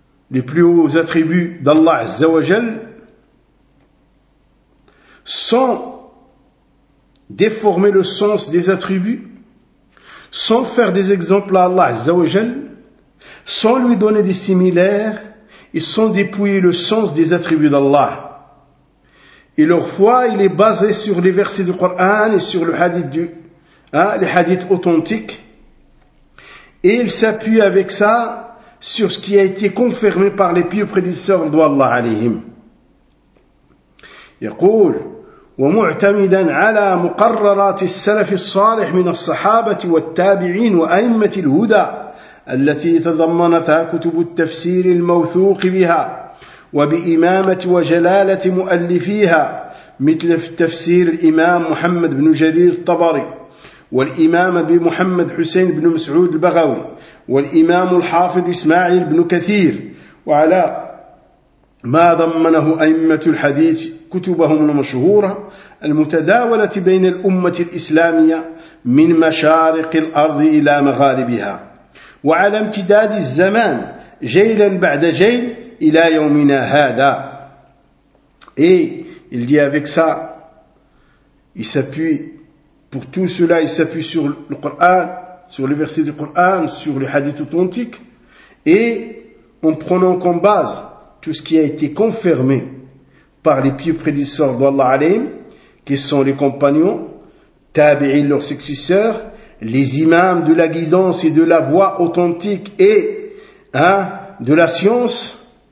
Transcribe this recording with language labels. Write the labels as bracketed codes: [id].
[fr] les plus hauts attributs d'Allah Azza wa Jal, sans déformer le sens des attributs, sans faire des exemples à Allah Azza wa Jal, sans lui donner des similaires, et sans dépouiller le sens des attributs d'Allah. Et leur foi, il est basé sur les versets du Coran et sur le hadith les hadiths authentiques. Et ils s'appuient avec ça sur ce qui a été confirmé par les pieux prédécesseurs d'Allah alayhim. [ar] يقول ومعتمدا على مقررات السلف الصالح من الصحابة والتابعين وأئمة الهدى التي تضمنتها كتب التفسير الموثوق بها وبإمامة وجلالة مؤلفيها مثل تفسير الإمام محمد بن جرير الطبري والإمام بمحمد حسين بن مسعود البغوي والإمام الحافظ إسماعيل بن كثير وعلى ما ضمنه أئمة الحديث كتبهم المشهورة المتداولة بين الأمة الإسلامية من مشارق الأرض إلى مغاربها وعلى امتداد الزمان جيلا بعد جيل إلى يومنا هذا. [fr] Et il dit avec ça, il s'appuie, pour tout cela, il s'appuie sur le Coran, sur les versets du Coran, sur les hadiths authentiques, et en prenant comme base tout ce qui a été confirmé par les pieux prédécesseurs d'Allah alayhim, qui sont les compagnons, tabi'in, leurs successeurs, les imams de la guidance et de la voie authentique et de la science,